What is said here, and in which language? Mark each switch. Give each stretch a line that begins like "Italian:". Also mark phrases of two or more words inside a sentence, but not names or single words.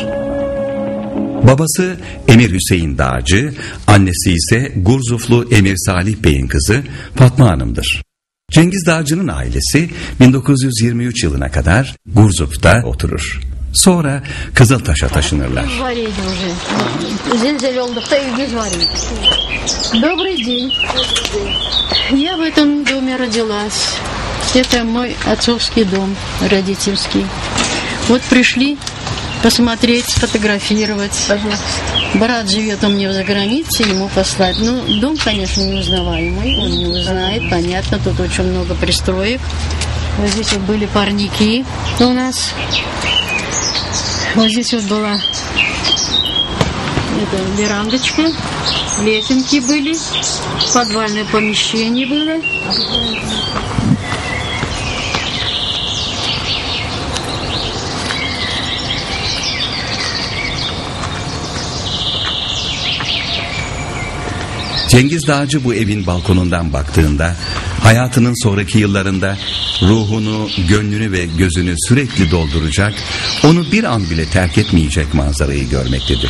Turkish: Babası Emir Hüseyin Dağcı, annesi ise Gurzuflu Emir Salih Bey'in kızı Fatma Hanım'dır. Cengiz Dağcı'nın ailesi 1923 yılına kadar Gurzuf'ta oturur. Sonra Kızıltaş'a taşınırlar.
Russian: Добрый день. Я в этом доме родилась. Это мой отцовский дом, родительский. Вот пришли посмотреть, сфотографировать. Брат живет у меня за границей, ему послать. Ну, дом, конечно, неузнаваемый, он не узнает, понятно, тут очень много пристроек. Вот здесь вот были парники у нас. Вот здесь вот была верандочка, лесенки были, подвальное помещение было.
Turkish: Cengiz Dağcı bu evin balkonundan baktığında hayatının sonraki yıllarında ruhunu, gönlünü ve gözünü sürekli dolduracak, onu bir an bile terk etmeyecek manzarayı görmektedir.